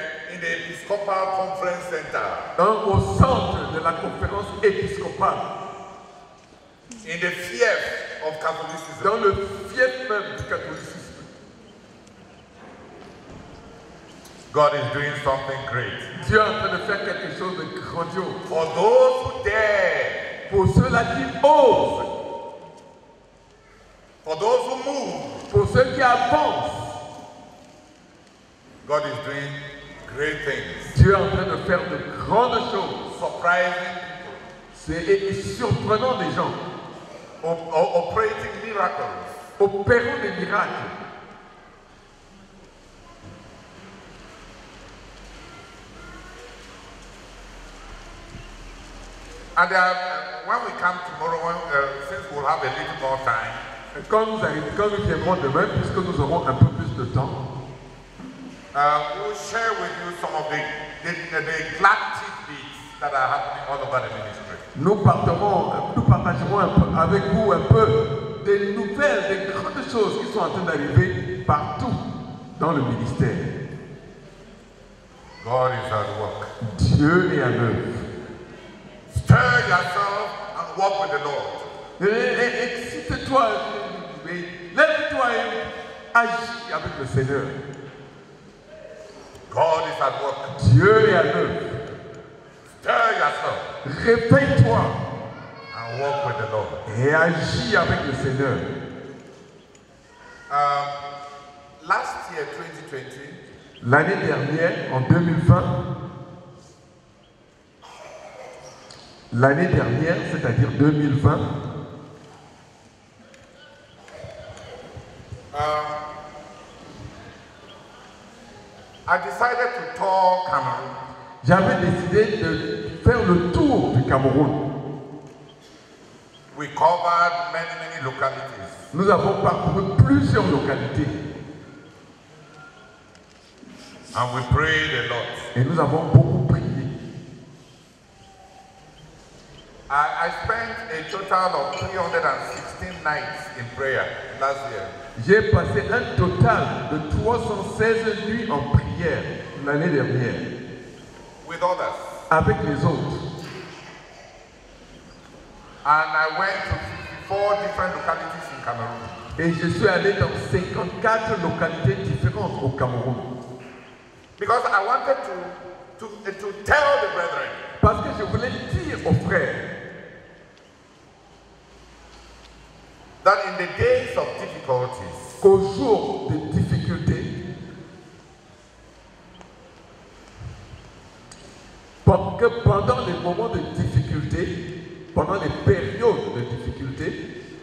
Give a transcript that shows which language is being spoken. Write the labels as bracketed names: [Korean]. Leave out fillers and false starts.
[English] In the Episcopal Conference Center. [French] Au centre de la conférence épiscopale. [English] In the fief of Catholicism. [French] Dans le fief même du catholicisme. [English] God is doing something great. [French] Dieu est en train de faire quelque chose de grandiose. [English] For those who dare. [French] Pour ceux-là qui osent. [English] For those who move. [French] Pour ceux qui avancent. [English] God is doing great things. [French] Dieu est en train de faire de grandes choses. [English] Surprising people. [French] C'est surprenant des gens. [English] Operating miracles. [French] Opérant des miracles. [English] And when we come tomorrow, since we'll have a little more time, [French] quand nous viendrons demain, puisque nous aurons un peu plus de temps, [English] we'll share with you some of the glad tidbits that are happening all over the ministry. [French] Nous partagerons un peu avec vous un peu des nouvelles, des grandes choses qui sont en train d'arriver partout dans le ministère. [English] God is at work. [French] Dieu est à l'œuvre. [English] Stir yourself and walk with the Lord. [French] Excite-toi, lève-toi et agis avec le Seigneur. [English] God is at work. [French] Dieu est à l'œuvre. [English] Stir yourself. [French] Réveille-toi [English] and walk with the Lord. [French] Et agis avec le Seigneur. [English] Last year, 2020, [French] l'année dernière, en 2020, l'année dernière, c'est-à-dire 2020, [English] I decided to tour Cameroon. [French] J'avais décidé de faire le tour du Cameroun. [English] We covered many localities. [French] Nous avons parcouru plusieurs localités. [English] And we prayed a lot. [French] Et nous avons beaucoup prié. [English] I I spent a total of 316 nights in prayer last year. [French] J'ai passé un total de 316 nuits en prière l'année dernière [English] With others. [French] avec les autres. [English] And I went to 54 different localities in Cameroon. [French] Et je suis allé dans 54 localités différentes au Cameroun. [English] Because I wanted to tell the brethren [French] Parce que je voulais dire aux frères [English] that in the days of difficulties, [French] qu'au jour de difficultés, que pendant les moments de difficulté, pendant les périodes de difficulté,